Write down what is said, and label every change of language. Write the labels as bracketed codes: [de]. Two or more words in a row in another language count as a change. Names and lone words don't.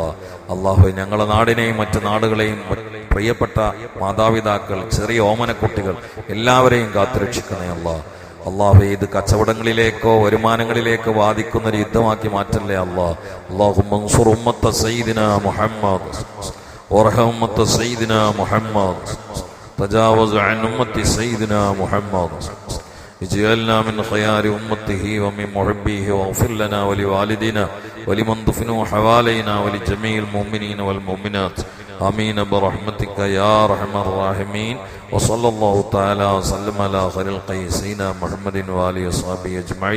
[ml] അള്ളാഹു ഞങ്ങളുടെ നാടിനെയും മറ്റു നാടുകളെയും പ്രിയപ്പെട്ട മാതാപിതാക്കൾ, ചെറിയ ഓമനക്കുട്ടികൾ എല്ലാവരെയും കാത്തുരക്ഷിക്കണേ അല്ലാ. അള്ളാഹു ഇത് കച്ചവടങ്ങളിലേക്കോ വരുമാനങ്ങളിലേക്കോ വാദിക്കുന്ന ഒരു യുദ്ധമാക്കി മാറ്റല്ലേ അല്ലാ. [ar] اللهم انصر أمة سيدنا محمد وارحم أمة سيدنا محمد تجاوز عن أمة سيدنا محمد اجعلنا من خيار أمته ومن محبيه واغفر لنا ولوالدينا ولمن دفنوا حوالينا ولجميع المؤمنين والمؤمنات آمين برحمتك يا أرحم الراحمين. وصلى الله تعالى وسلم على خير الخلق سيدنا محمد وآله وصحبه أجمعين.